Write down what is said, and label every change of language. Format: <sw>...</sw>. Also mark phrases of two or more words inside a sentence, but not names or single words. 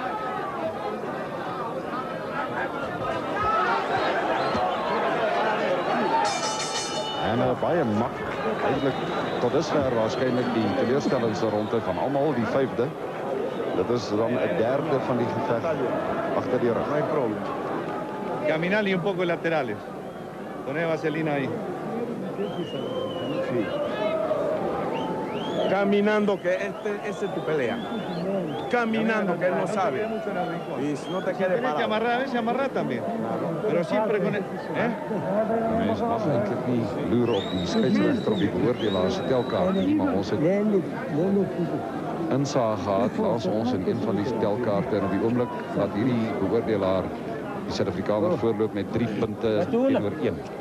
<af>En baie mak, eintlik tot dusver waarskynlik die teleurstellendste ronde van almal, die 5de. Dit is dan 'n derde van die geveg agter die rug.</af> <es>No hay problema. Caminar y un poco laterales. Poner vaselina ahí. Sí. Caminando, que esa es tu pelea. Caminando, que él no sabe. Y si no te quieres Tienes que amarrar, a veces amarrar también. Pero siempre con el...</es> <af>Mense mag eintlik nie loer op die skeieregter of die beoordelaar se telkaart nie, maar ons het insaag gehad laas ons in een van die telkaarte en op die oomblik dat hierdie beoordelaar die Suid-Afrikaner voorloop met 3 punte teenoor 1.</af>